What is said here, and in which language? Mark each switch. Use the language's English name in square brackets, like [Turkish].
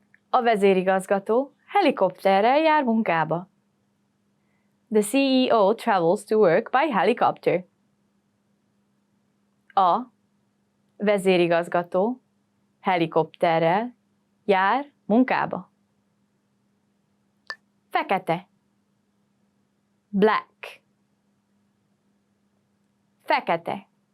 [Hungarian] A vezérigazgató helikopterrel jár munkába. [English] The CEO travels to work by helicopter. [Hungarian] A vezérigazgató helikopterrel jár munkába. Fekete. Black. Fekete.